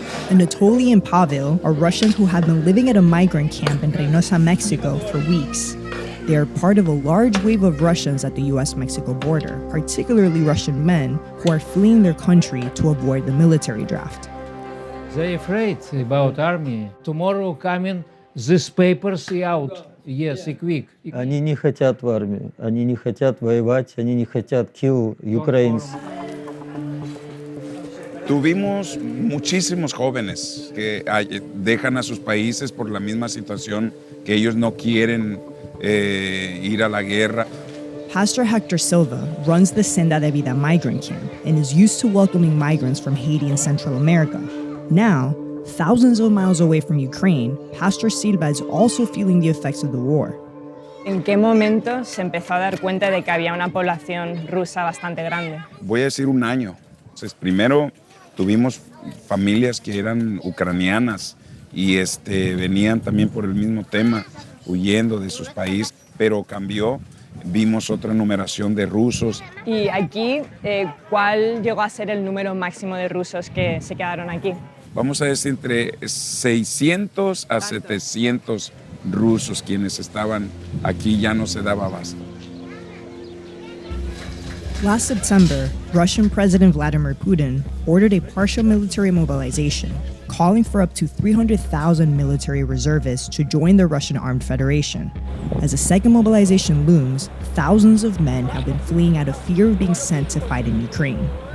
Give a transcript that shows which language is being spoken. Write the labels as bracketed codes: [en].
[en] Anatoly and Pavel are Russians who have been living at a migrant camp in Reynosa, Mexico for weeks. They are part of a large wave of Russians at the US-Mexico border, particularly Russian men who are fleeing their country to avoid the military draft. They're afraid about army. Tomorrow coming, these papers out. Yes, quick. [ru] Они не хотят в армию, они не хотят воевать, они не хотят [en] kill Ukrainians. [es] Tuvimos muchísimos jóvenes que dejan a sus países por la misma situación, que ellos no quieren ir a la guerra. [en] Pastor Hector Silva runs the Senda de Vida migrant camp and is used to welcoming migrants from Haiti and Central America. Now, thousands of miles away from Ukraine, Pastor Silva is also feeling the effects of the war. [es] ¿En qué momento se empezó a dar cuenta de que había una población rusa bastante grande? Voy a decir un año. Entonces, primero tuvimos familias que eran ucranianas y venían también por el mismo tema, huyendo de sus países, pero cambió. Vimos otra numeración de rusos. Y aquí, ¿cuál llegó a ser el número máximo de rusos que se quedaron aquí? Vamos a decir entre 600 a 700 rusos quienes estaban aquí, ya no se daba abasto. [en] Last September, Russian President Vladimir Putin ordered a partial military mobilization, calling for up to 300,000 military reservists to join the Russian Armed Federation. As a second mobilization looms, thousands of men have been fleeing out of fear of being sent to fight in Ukraine.